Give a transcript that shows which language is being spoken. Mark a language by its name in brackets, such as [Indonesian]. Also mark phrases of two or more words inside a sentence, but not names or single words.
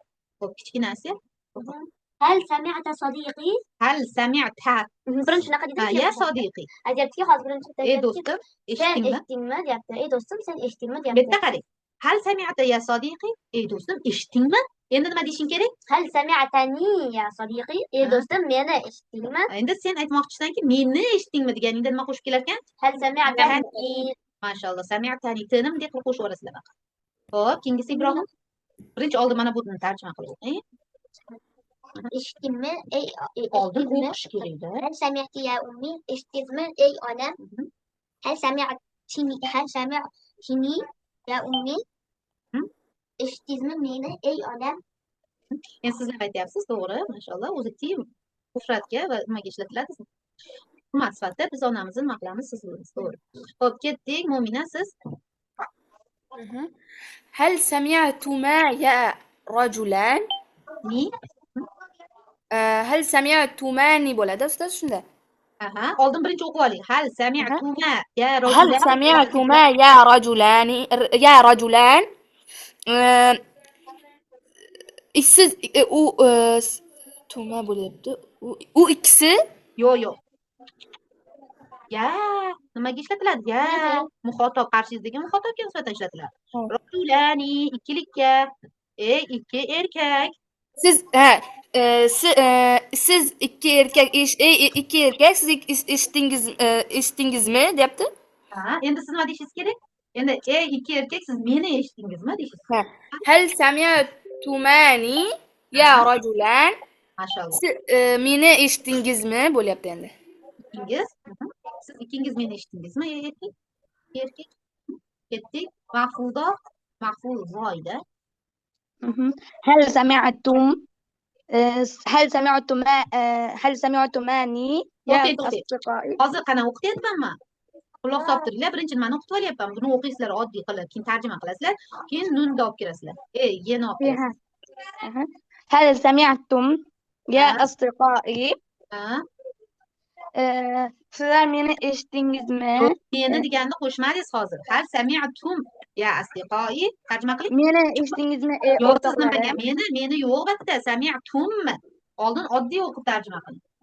[Uzbek] Xo'p, kichkinasi. [Arabic] هل سمعت صديقي? هل سمعت. [Uzbek] Birinchi shunaqa dedingiz. [Arabic] يا صديقي. [Uzbek] Aytyaptiki, hozir birinchi do'stim, sen eshitdingmi? eshitdingmi deyapti. Do'stim, sen eshitdingmi deyapti. Bitta qarang. [Arabic] هل سمعت يا صديقي? [Uzbek] Do'stim, eshitdingmi? Endi nima deyishing kerak? [Arabic] هل سمعتني يا صديقي ey [Uzbek] Ha. do'stim meni eshitdingmi Endi sen aytmoqchisanki, meni eshitdingmi deganingda nima qo'shib kelar ekan? [Arabic] هل سمعتني [Uzbek] Mashalloh, sami'tani tini bunday qilib qo'shib yuborasizlar baqa. Xo'p, keyingisi Ibrohim. Birinchi oldin mana buni tarjima qilib o'qing. eshitdingmi ey Oldin eshitdingmi o'qish kerak-da. [Arabic] هل سمعت يا أمي [Uzbek] eshitdingmi ey onam [Arabic] هل سمعتني يا أمي Hı? [Uzbek] eshitdingmi meni ey onam Endi sizlar aytyapsiz, to'g'ri, mashalloh. O'zi ti mufratga va nimaga ishlatiladi? Hurmat sifatida biz onamizni nima qilamiz, siz bilasiz, to'g'ri. Xo'p, ketdik. Mo'mina, siz [Arabic] هل سمعتما يا رجلان ni. هل سمعتماني [Uzbek] bo'ladi ustoz shunda Aha, oldin birinchi o'qib oling. [Arabic] هل سمعتما يا هل rajulan. سمعتما يا رجلان يا رجلان [Uzbek] siz u tuma bo'lyapti u ikkisi Yo'q. Ya, nimaga ishlatiladi? Ya, muxotob qarshingizdagi muxotobga nisbatan ishlatiladi. Rajulani ikkilikka. Ikki erkak. siz siz ikki erkak siz eshitdingizmi deyapti Ha, endi siz nima deyishingiz kerak? Endi ikki erkak, siz meni eshitdingizmi deysiz. [Arabic] هل سمعتماني يا رجلان [Uzbek] Mashalloh. meni eshitdingizmi bo'lyapti endi İkkingiz. Siz ikkingiz meni eshitdingizmi? Erkak. Ketdik. Mahfulda. Mahful voyda. [Arabic] هل سمعتم هل سمعتما هل سمعتماني يا [Uzbek] O'qiydi, o'qiydi. [Arabic] أصدقائي [Uzbek] Hozir qana o'qityapmanmi? Quloq solib turinglar. Birinchi nimani o'qitib olyapman. Buni o'qiysizlar oddiy qilib, keyin tarjima qilasizlar. Keyin nunni olib kirasizlar. Yeni olib kirasizlar. [Arabic] أها. هل سمعتم يا [Uzbek] Ha. [Arabic] أصدقائي [Uzbek] Ha. sizlar meni eshitdingizmi Meni deganni qo'shmadingiz hozir. [Arabic] هل سمعتم يا أصدقائي. [Uzbek] Tarjima qiling. meni eshitdingizmi ey Yo'q, siz nimaga? o'rtoqlarim Meni yo'q albatta. Sami'tummi. Oldin oddiy o'qib tarjima qiling.